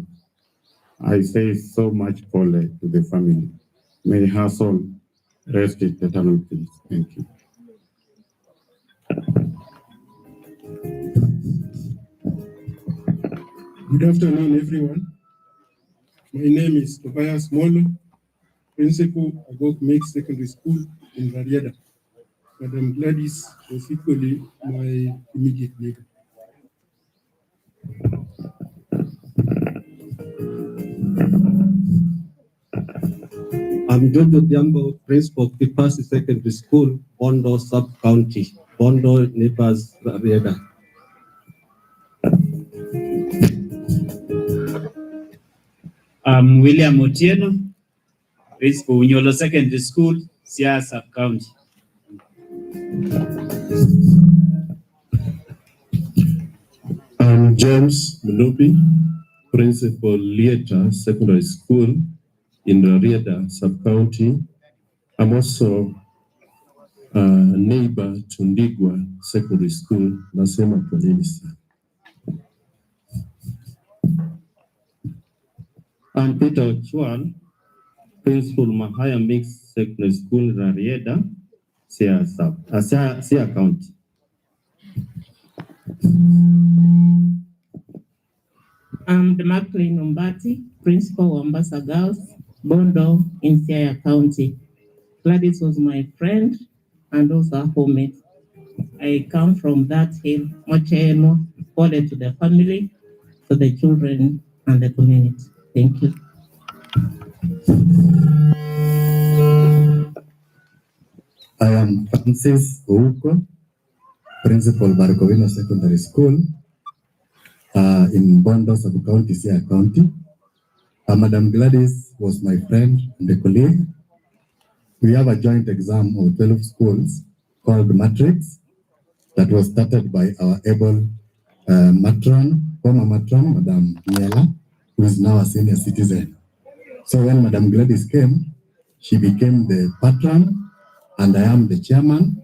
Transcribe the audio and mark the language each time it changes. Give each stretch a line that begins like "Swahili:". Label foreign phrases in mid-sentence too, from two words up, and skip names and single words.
English: I say so much Pole to the family. May her soul rest in eternal peace. Thank you. Good afternoon, everyone. My name is Tobias Molo, Principal Agok Mix Secondary School in Rarieda. Madam Gladys was equally my immediate neighbor. I'm Jojo Diambo, Principal of Kipasi Secondary School, Bondo Sub-County, Bondo neighbors Rarieda. I'm William Otieno, Principal Unyolo Secondary School, Siaya Sub-County. I'm James Mnupi, Principal Lieta Secondary School in Rarieda Sub-County. I'm also a neighbor to Ndigwa Secondary School,
Swahili: Nasema poleni sana.
English: I'm Peter Chuan, Principal Mahaya Mixed Secondary School, Rarieda, Siaya County. I'm Demakli Numbati, Principal of Mombasa Girls, Bondo in Siaya County. Gladys was my friend and also a homemade. I come from that hill, Mocheno, to the family, to the children and the community. Thank you. I am Francis Ouko, Principal Barcovino Secondary School in Bondo Sub-County, Siaya County. Madam Gladys was my friend and a colleague. We have a joint exam of 12 schools called Matrix that was started by our able former matron, Madam Niela, who is now a senior citizen. So when Madam Gladys came, she became the patron and I am the chairman.